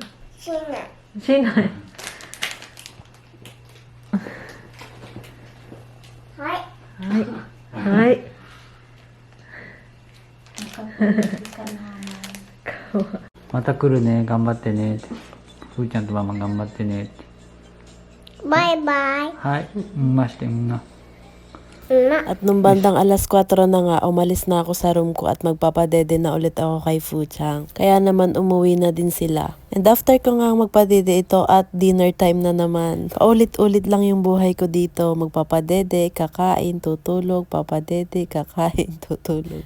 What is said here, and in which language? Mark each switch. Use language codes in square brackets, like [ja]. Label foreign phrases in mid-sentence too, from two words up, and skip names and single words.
[ja] しない。はい。また来るね、頑張ってねって。ふーちゃんとママ頑張ってねって。バイバイ。はい、ましてんな。 [tl] At nung bandang alas 4 na nga, umalis na ako sa room ko at magpapadede na ulit ako kay Fuchang. Kaya naman umuwi na din sila. [en] And after [tl] ko nga magpadede ito at dinner time na naman, paulit-ulit lang yung buhay ko dito. Magpapadede, kakain, tutulog, papadede, kakain, tutulog.